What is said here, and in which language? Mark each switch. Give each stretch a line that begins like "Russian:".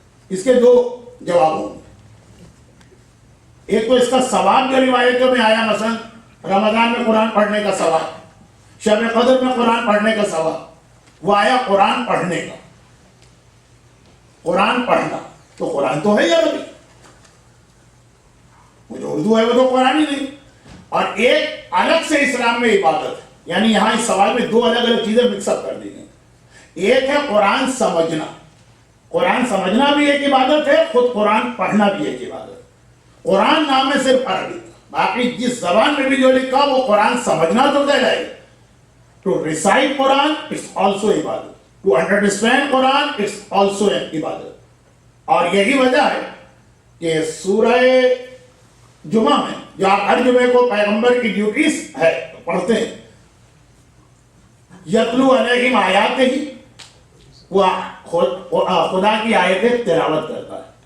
Urdu: اس کے 2 جواب ہوں گے. ایک تو اس کا ثواب جو روایتوں میں آیا, مثلا رمضان میں قرآن پڑھنے کا ثواب, شب قدر میں قرآن پڑھنے کا ثواب, وہ آیا قرآن پڑھنے کا. قرآن پڑھنا تو قرآن تو ہے عربی, وہ جو اردو ہے وہ تو قرآن ہی نہیں. اور ایک الگ سے اسلام میں عبادت ہے یعنی یہاں اس سوال میں دو الگ الگ چیزیں مکس اپ کر دی گئی. ایک ہے قرآن سمجھنا. قرآن سمجھنا بھی ایک عبادت ہے, خود قرآن پڑھنا بھی ایک عبادت. قرآن نام ہے صرف عربی, باقی جس زبان میں بھی جو لکھا وہ قرآن سمجھنا تو کہلائے گا.
English: To recite Quran, it's also ibadat. To understand Quran, it's also an ibadat.
Urdu: اور یہی وجہ ہے کہ سورہ جمعہ میں جو آپ ہر جمعے کو پیغمبر کی ڈیوٹیز ہے پڑھتے ہیں,
Arabic: یتلو علیہم آیات ہی,
Urdu: وہ خدا کی آیتیں تلاوت کرتا ہے.